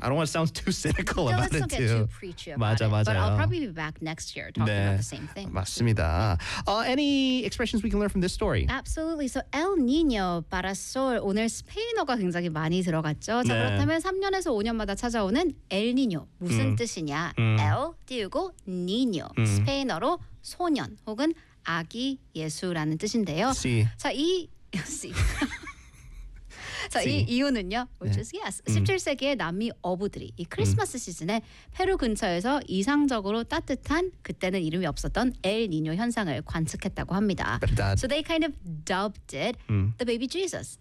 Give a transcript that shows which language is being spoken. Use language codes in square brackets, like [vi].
[en] I don't want to sound too cynical about it too. Let's not get too preachy about it. [ko] 맞아. [en] But I'll probably be back next year talking about the same thing. [ko] 맞습니다. [en] Any expressions we can learn from this story? Absolutely. So El Niño, Parasol. [ko] 오늘 스페인어가 굉장히 많이 들어갔죠. 자, 그렇다면 3년에서 5년마다 찾아오는 El Niño 무슨 뜻이냐? El 띄우고 Niño 스페인어로 소년 혹은 아기 예수라는 뜻인데요. [en] See. [ko] 자, 이 see. 자, 이 이유는요. [en] Which is yes. [ko] 17세기의 남미 어부들이 이 크리스마스 시즌에 페루 근처에서 이상적으로 따뜻한 그때는 이름이 없었던 엘니뇨 현상을 관측했다고 합니다. [en] So they kind of dubbed it the baby Jesus.